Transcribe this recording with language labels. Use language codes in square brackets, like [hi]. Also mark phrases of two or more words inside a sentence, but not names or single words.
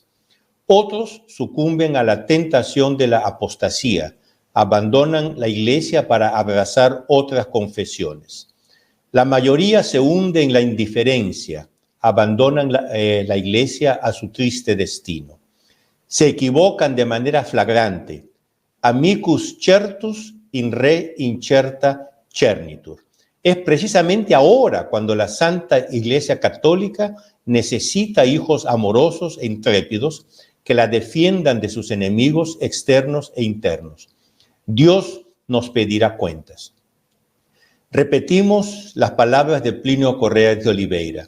[es] Otros sucumben a la tentación de la apostasía, abandonan la iglesia para abrazar otras confesiones. La mayoría se hunde en la indiferencia, abandonan la iglesia a su triste destino. Se equivocan de manera flagrante. [la] Amicus certus in re incerta cernitur. [es] Es precisamente ahora cuando la Santa Iglesia Católica necesita hijos amorosos e intrépidos que la defiendan de sus enemigos externos e internos. Dios nos pedirá cuentas. Repetimos las palabras de Plinio Correa de Oliveira.